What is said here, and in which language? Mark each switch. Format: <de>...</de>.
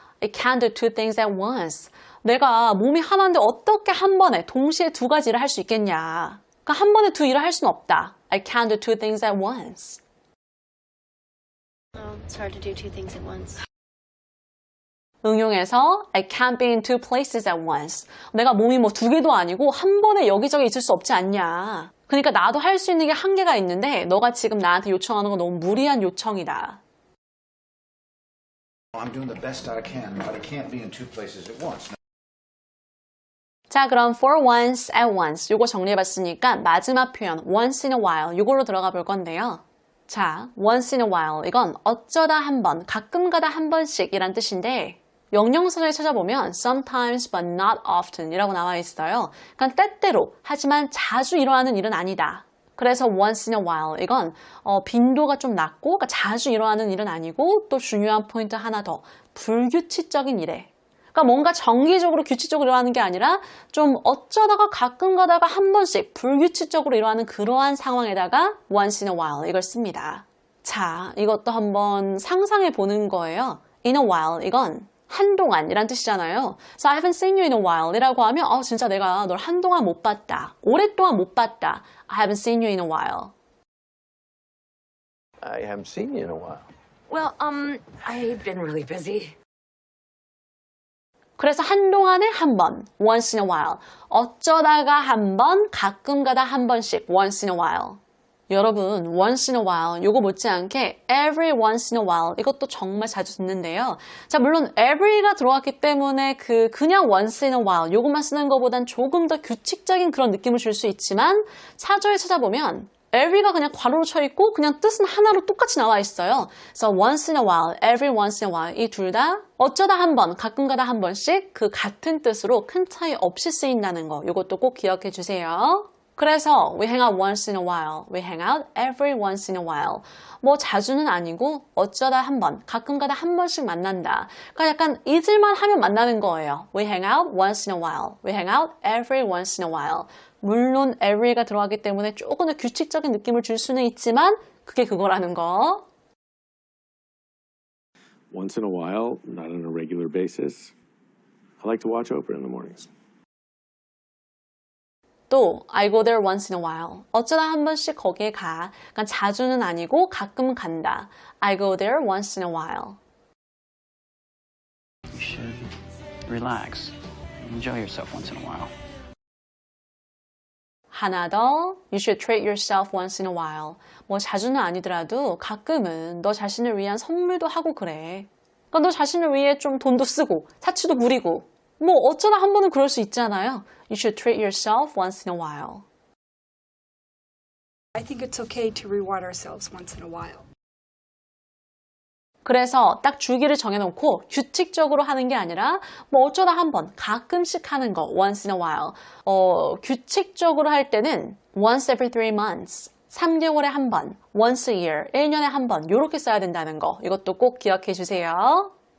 <en>I can't do two things at once.</en> <ko>내가 몸이 하나인데 어떻게 한 번에 동시에 두 가지 일을 할 수 있겠냐. 그러니까 한 번에 두 일을 할 수는 없다.</ko> <en>I can't do two things at once. It's hard to do two things at once.</en> <ko>응용해서</ko> <en>I can't be in two places at once.</en> <ko>내가 몸이 뭐 두 개도 아니고 한 번에 여기저기 있을 수 없지 않냐. 그러니까 나도 할 수 있는 게 한계가 있는데 너가 지금 나한테 요청하는 건 너무 무리한 요청이다.</ko> <en>I'm doing the best I can, but I can't be in two places at once.</en> <ko>자, 그럼 for once, at once 요거 정리해봤으니까 마지막 표현 once in a while 요걸로 들어가 볼 건데요. 자, once in a while 이건 어쩌다 한 번, 가끔가다 한 번씩 이란 뜻인데 영영사전에 찾아보면</ko> <en>sometimes but not often</en> <ko>이라고 나와 있어요. 그러니까 때때로 하지만 자주 일어나는 일은 아니다. 그래서 once in a while 이건 빈도가 좀 낮고 그러니까 자주 일어나는 일은 아니고 또 중요한 포인트 하나 더 불규칙적인 일에 그러니까 뭔가 정기적으로 규칙적으로 일어나는 게 아니라 좀 어쩌다가 가끔 가다가 한 번씩 불규칙적으로 일어나는 그러한 상황에다가 once in a while 이걸 씁니다. 자, 이것도 한번 상상해 보는 거예요. in a while 이건 한동안 이란 뜻이잖아요.</ko> <en>So I haven't seen you in a while</en> <ko>이라고 하면 진짜 내가 널 한동안 못 봤다. 오랫동안 못 봤다.</ko> <en>I haven't seen you in a while. I haven't seen you in a while. Well, I've been really busy.</en> <ko>그래서 한동안에 한 번, once in a while. 어쩌다가 한 번, 가끔 가다 한 번씩, once in a while. 여러분, once in a while, 요거 못지않게 every once in a while, 이것도 정말 자주 듣는데요. 자, 물론 every가 들어왔기 때문에 그냥 once in a while, 요것만 쓰는 것보단 조금 더 규칙적인 그런 느낌을 줄 수 있지만 사조에 찾아보면 every가 그냥 괄호로 쳐 있고 그냥 뜻은 하나로 똑같이 나와 있어요. 그래서 once in a while, every once in a while 이 둘 다 어쩌다 한 번, 가끔가다 한 번씩 그 같은 뜻으로 큰 차이 없이 쓰인다는 거 이것도 꼭 기억해 주세요. 그래서</ko> <en>we hang out once in a while, we hang out every once in a while.</en> <ko>뭐 자주는 아니고 어쩌다 한 번, 가끔가다 한 번씩 만난다. 그러니까 약간 잊을만 하면 만나는 거예요.</ko> <en>We hang out once in a while, we hang out every once in a while.</en> <ko>물론 every가 들어가기 때문에 조금 더 규칙적인 느낌을 줄 수는 있지만 그게 그거라는 거.</ko> <en>Once in a while, not on a regular basis. I like to watch Oprah in the mornings. 또 I go there once in a while.</en> <ko>어쩌다 한 번씩 거기에 가. 그러니까 자주는 아니고 가끔 간다.</ko> <en>I go there once in a while. You should relax. Enjoy yourself once in a while.</en> <ko>하나 더,</ko> <en>you should treat yourself once in a while.</en> <ko>뭐 자주는 아니더라도 가끔은 너 자신을 위한 선물도 하고 그래. 그러니까 너 자신을 위해 좀 돈도 쓰고 사치도 부리고 뭐 어쩌다 한 번은 그럴 수 있잖아요.</ko> <en>You should treat yourself once in a while. I think it's okay to reward ourselves once in a while.</en> <ko>그래서 딱 주기를 정해놓고 규칙적으로 하는 게 아니라 뭐 어쩌다 한 번, 가끔씩 하는 거 once in a while. 규칙적으로 할 때는</ko> <en>once every 3 months,</en> <ko>3개월에 한 번,</ko> <en>once a year,</en> <ko>1년에 한 번 이렇게 써야 된다는 거 이것도 꼭 기억해 주세요.</ko>